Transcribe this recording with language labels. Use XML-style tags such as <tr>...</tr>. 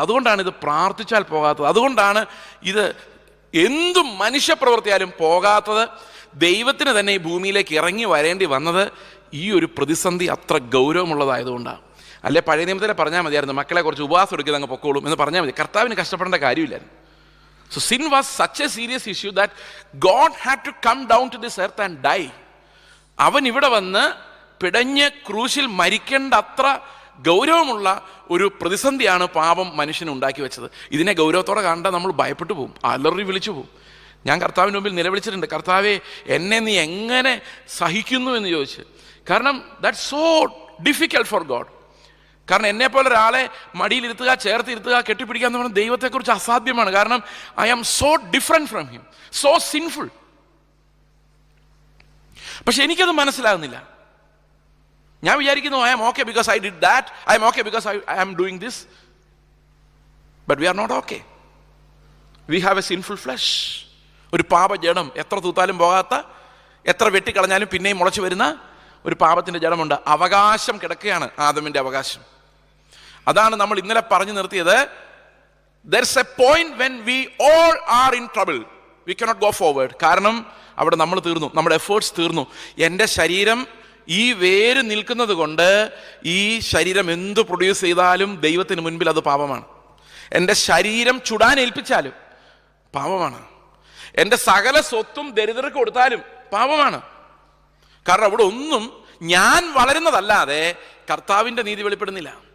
<ml>അതുകൊണ്ടാണ് ഇത് പ്രാർത്ഥിച്ചാൽ പോകാത്തത്. അതുകൊണ്ടാണ് ഇത് എന്തും മനുഷ്യപ്രവൃത്തിയാലും പോകാത്തത്. ദൈവത്തിന് തന്നെ ഈ ഭൂമിയിലേക്ക് ഇറങ്ങി വരേണ്ടി വന്നത് ഈ ഒരു പ്രതിസന്ധി അത്ര ഗൗരവമുള്ളതായതുകൊണ്ടാണ്. അല്ലെ പഴയ നിയമത്തിലെ പറഞ്ഞാൽ മതിയായിരുന്നു, മക്കളെ കുറച്ച് ഉപവാസം എടുക്കുന്നത് അങ്ങ് പൊക്കോളും എന്ന് പറഞ്ഞാൽ മതി. കർത്താവിന് കഷ്ടപ്പെടേണ്ട കാര്യമില്ലായിരുന്നു.</ml> <en>So sin was such a serious issue that God had to come down to this earth and die.</en> <ml>അവൻ ഇവിടെ വന്ന് പിടഞ്ഞ് ക്രൂശിൽ മരിക്കേണ്ട അത്ര ഗൗരവമുള്ള ഒരു പ്രതിസന്ധിയാണ് പാപം മനുഷ്യന് ഉണ്ടാക്കി വെച്ചത്. ഇതിനെ ഗൗരവത്തോടെ കണ്ടാൽ നമ്മൾ ഭയപ്പെട്ടു പോകും, അലറി വിളിച്ചു പോകും. ഞാൻ കർത്താവിൻ്റെ മുമ്പിൽ നിലവിളിച്ചിട്ടുണ്ട്, കർത്താവേ എന്നെ നീ എങ്ങനെ സഹിക്കുന്നു എന്ന് ചോദിച്ച്. കാരണം</ml> <en>That's so difficult for God.</en> <ml>കാരണം എന്നെപ്പോലെ ഒരാളെ മടിയിലിരുത്തുക, ചേർത്തിരുത്തുക, കെട്ടിപ്പിടിക്കുക എന്ന് പറഞ്ഞാൽ ദൈവത്തെക്കുറിച്ച് അസാധ്യമാണ്.</ml> <en>കാരണം I am so different from him, so sinful.</en> <ml>പക്ഷെ എനിക്കത് മനസ്സിലാകുന്നില്ല. ഞാൻ വിചാരിക്കുന്നു</ml> <en>I am okay because I did that, I am okay because I am doing this. But we are not okay. We have a sinful flesh.</en> <ml>ഒരു പാപജഡം, എത്ര തൂത്താലും പോകാത്ത, എത്ര വെട്ടിക്കളഞ്ഞാലും പിന്നെയും മുളച്ചു വരുന്ന ഒരു പാപത്തിൻ്റെ ജഡമുണ്ട്. അവകാശം കിടക്കുകയാണ്, ആദമിൻ്റെ അവകാശം. അതാണ് നമ്മൾ ഇന്നലെ പറഞ്ഞു നിർത്തിയത്.</ml> <en>There's a point when we all are in trouble. We cannot go forward.</en> <ml>കാരണം അവിടെ നമ്മൾ തീർന്നു, നമ്മുടെ എഫേർട്സ് തീർന്നു. എൻ്റെ ശരീരം ഈ വേര് നിൽക്കുന്നത് കൊണ്ട് ഈ ശരീരം എന്ത് പ്രൊഡ്യൂസ് ചെയ്താലും ദൈവത്തിന് മുൻപിൽ അത് പാപമാണ്. എൻ്റെ ശരീരം ചുടാൻ ഏൽപ്പിച്ചാലും പാപമാണ്. എൻ്റെ സകല സ്വത്തും ദരിദ്രർക്ക് കൊടുത്താലും പാപമാണ്. കാരണം അവിടെ ഒന്നും ഞാൻ വളരുന്നതല്ലാതെ കർത്താവിൻ്റെ നീതി വെളിപ്പെടുന്നില്ല.</ml>